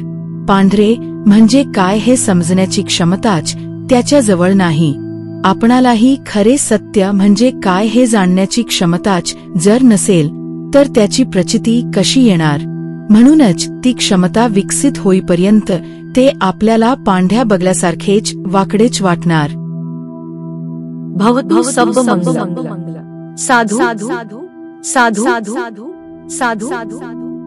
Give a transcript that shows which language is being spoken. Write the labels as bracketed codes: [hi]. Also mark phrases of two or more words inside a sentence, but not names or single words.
[mr] पांढरे म्हणजे काय हे समजण्याची क्षमताच त्याच्याजवळ नाही. आपणालाही खरे सत्य म्हणजे काय हे जाणण्याची क्षमताच जर नसेल तर त्याची प्रचिती कशी येणार? म्हणूनच ती क्षमता विकसित होईपर्यंत ते आपल्याला पांढऱ्या बगळ्यासारखेच वाकडेच वाटणार. [pi] भवतु सब मंगलम. साधु साधु साधु साधु साधु साधु.